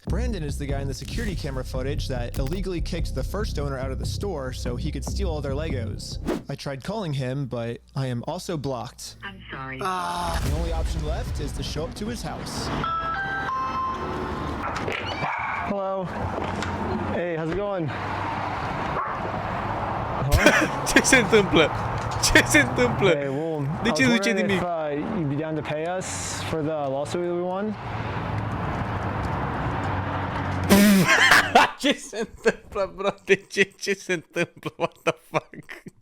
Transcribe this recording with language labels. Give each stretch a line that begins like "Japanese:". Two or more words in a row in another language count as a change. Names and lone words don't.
English: Brandon is the guy in the security camera footage that illegally kicked the first owner out of the store so he could steal all their Legos. I tried calling him, but I am also blocked. I'm sorry. The only option left is to show up to his house. Hello. Hey, how's it going?
Romanian: Ce se întâmplă? Ce se întâmplă?
English: Hey, well,
Romanian: De ce nu zice nimic?
English: You'd be down to pay us for the lawsuit that we won?
Romanian: Ce se întâmplă, bro? De ce? Ce se întâmplă?
English: What the fuck?